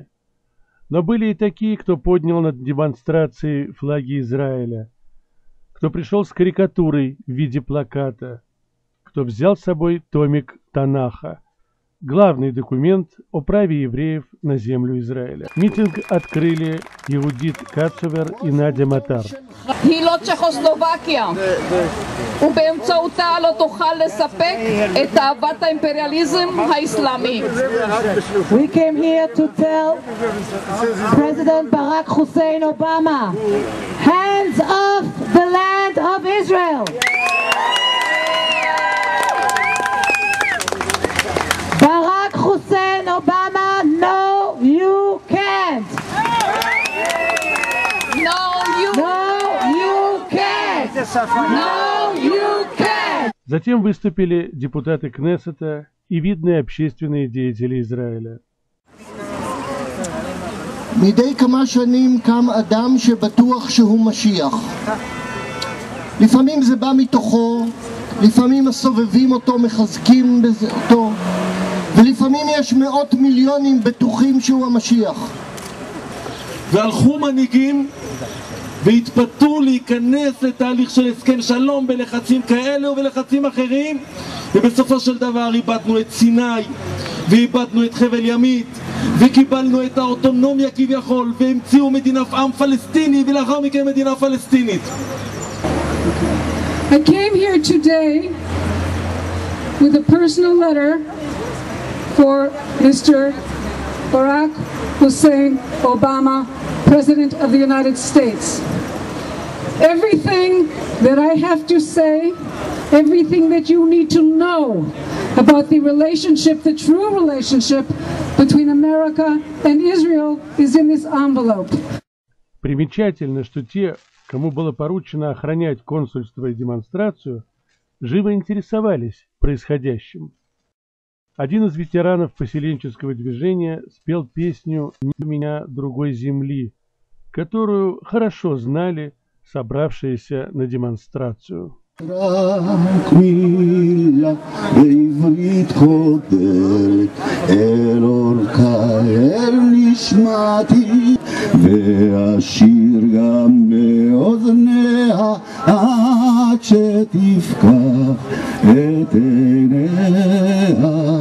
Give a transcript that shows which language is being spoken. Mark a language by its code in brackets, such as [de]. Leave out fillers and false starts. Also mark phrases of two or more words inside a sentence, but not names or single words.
[ru] Но были и такие, кто поднял над демонстрацией флаги Израиля, кто пришел с карикатурой в виде плаката, кто взял с собой томик Танаха, главный документ о праве евреев на землю Израиля. Митинг открыли Иудит Кацовер и Надя Матар. [he] היא לא צ'כוסלובקיה, ובאמצעותה לא תוכל לספק את תאוות האימפריאליזם האסלאמי. [en] We came here to tell President Barack Hussein Obama, hands off the land of Israel. Barack Hussein Obama, no, you can't. No, you can't. No, you can't. [ru] Затем выступили депутаты Кнессета и видные общественные деятели Израиля. [he] מדי כמה שנים קם אדם שבטוח שהוא משיח. לפעמים זה בא מתוכו, לפעמים הסובבים אותו מחזקים אותו, ולפעמים יש מאות מיליונים בטוחים שהוא המשיח. והלכו מנהיגים והתפתו להיכנס לתהליך של הסכם שלום בלחצים כאלה ובלחצים אחרים, ובסופו של דבר איבדנו את סיני ואיבדנו את חבל ימית וקיבלנו את האוטונומיה כביכול, והמציאו מדינת עם פלסטיני ולאחר מכן מדינה פלסטינית. [en] I came here today with a personal letter for Mr. Barack Hussein Obama, President of the United States. Everything that I have to say, everything that you need to know about the relationship, the true relationship between America and Israel is in this envelope. [ru] Примечательно, что те, кому было поручено охранять консульство и демонстрацию, живо интересовались происходящим. Один из ветеранов поселенческого движения спел песню «Не у меня другой земли», которую хорошо знали собравшиеся на демонстрацию. [he] רק מילה בעברית חודרת אל אורכה אל נשמתי, והשיר גם באוזניה עד שתפקח את עיניה.